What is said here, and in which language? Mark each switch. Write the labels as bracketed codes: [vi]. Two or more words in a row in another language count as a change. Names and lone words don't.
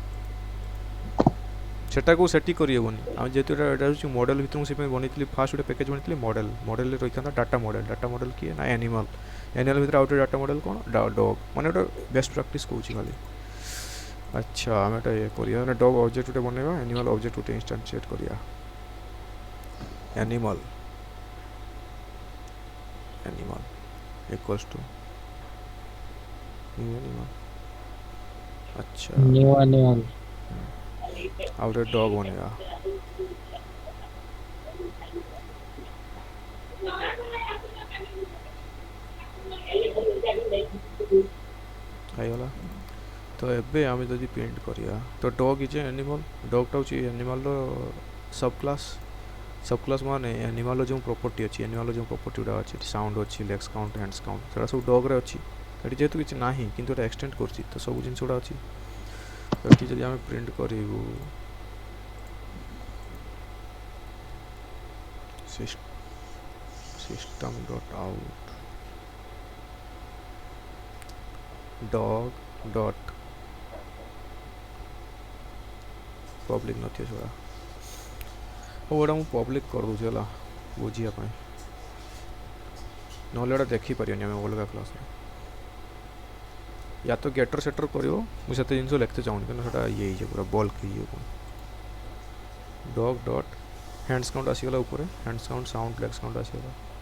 [or] ସେଟାକୁ ସେଠି କରିହେବନି ଆମେ ଯେହେତୁ ଏଇଟା ହେଉଛି ମଡ଼େଲ୍ ଭିତରୁ ମୁଁ ସେଥିପାଇଁ ବନେଇଥିଲି ଫାର୍ଷ୍ଟ ଗୋଟେ ପ୍ୟାକେଜ୍ ବନେଇଥିଲି ମଡ଼େଲ୍ରେ ରହିଥାନ୍ତା [en] data model [or] କିଏ ନା ଆନିମାଲ୍ ଭିତରେ ଆଉ ଗୋଟେ [en] data model [or] କ'ଣ ଡଗ୍ ମାନେ ଗୋଟେ [en] best practice [or] କହୁଛି ଖାଲି ଆଚ୍ଛା ଆମେ ଏଇଟା ଇଏ କରିବା ମାନେ [en] dog object [or] ଗୋଟେ ବନେଇବା [en] animal object [or] ଗୋଟେ ଇନଷ୍ଟାନ୍ସିଏଟ୍ କରିବା [en] animal equals to new animal [or] अच्छा [en] new animal [or] ଆଉ ଗୋଟେ ଡଗ୍ ବନେଇବା ହେଇଗଲା ତ ଏବେ ଆମେ ଯଦି ପ୍ରିଣ୍ଟ କରିବା ତ [en] dog is animal [or] ଡଗ୍ଟା ହେଉଛି ଆନିମାଲ୍ର [en] sub class [or] ମାନେ ଆନିମାଲ୍ର ଯେଉଁ ପ୍ରପର୍ଟି ଅଛି ଆନିମାଲ୍ର ଯେଉଁ ପ୍ରପର୍ଟି ଗୁଡ଼ା ଅଛି ସାଉଣ୍ଡ ଅଛି [en] legs count hands count [or] ସେଟା ସବୁ ଡଗ୍ରେ ଅଛି ଏଠି ଯେହେତୁ କିଛି ନାହିଁ କିନ୍ତୁ ଏଟା ଏକ୍ସଟେଣ୍ଡ କରୁଛି ତ ସବୁ ଜିନିଷ ଗୁଡ଼ା ଅଛି ଏଠି ଯଦି ଆମେ ପ୍ରିଣ୍ଟ କରିବୁ [en] system dot out dog dot public [or] ନଥିବ ସେଗୁଡ଼ା ହଉ ଏଇଟା ମୁଁ ପବ୍ଲିକ୍ କରିଦେଉଛି ହେଲା ବୁଝିବା ପାଇଁ ନହେଲେ ଏଇଟା ଦେଖିପାରିବନି ଆମେ ଅଲଗା କ୍ଲାସ୍ରେ ୟା ତ [en] getter setter [or] କରିବ ମୁଁ ସେତେ ଜିନିଷ ଲେଖତେ ଚାହୁଁନି କିନ୍ତୁ ସେଇଟା ଇଏ ହେଇଯିବ ପୁରା ବଲ୍କ ହେଇଯିବ କ'ଣ [en] dog dot hands count [or] ଆସିଗଲା ଉପରେ [en] hands count sound legs count [or] ଆସିଗଲା